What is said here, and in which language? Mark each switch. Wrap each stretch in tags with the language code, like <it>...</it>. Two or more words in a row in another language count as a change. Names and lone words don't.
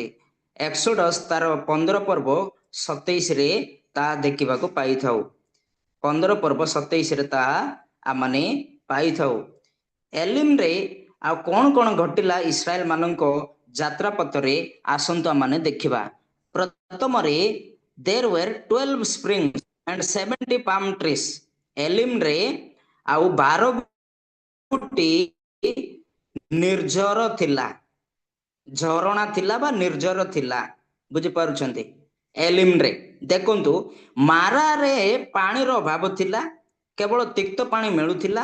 <or>ଏକ୍ସୋଡସ୍ ତାର 15 ପର୍ବ 27ରେ ତାହା ଦେଖିବାକୁ ପାଇଥାଉ। 15 ପର୍ବ 27ରେ ତାହା ଆମମାନେ ପାଇଥାଉ। ଏଲିମ୍ରେ ଆଉ କଣ କଣ ଘଟିଲା ଇସ୍ରାଏଲ ମାନଙ୍କ ଯାତ୍ରା ପଥରେ ଆସନ୍ତୁ ଆମମାନେ ଦେଖିବା।</or> <en>ପ୍ରଥମରେ there were 12 springs and 70 palm trees.</en> <or>ଏଲିମ୍ରେ ଆଉ 12 ଗୋଟି ନିର୍ଝର ଥିଲା, ଝରଣା ଥିଲା ବା ନିର୍ଝର ଥିଲା। ବୁଝିପାରୁଛନ୍ତି? ଏଲିମ୍ରେ ଦେଖନ୍ତୁ ମାରାରେ ପାଣିର ଅଭାବ ଥିଲା, କେବଳ ତିକ୍ତ ପାଣି ମିଳୁଥିଲା।</or>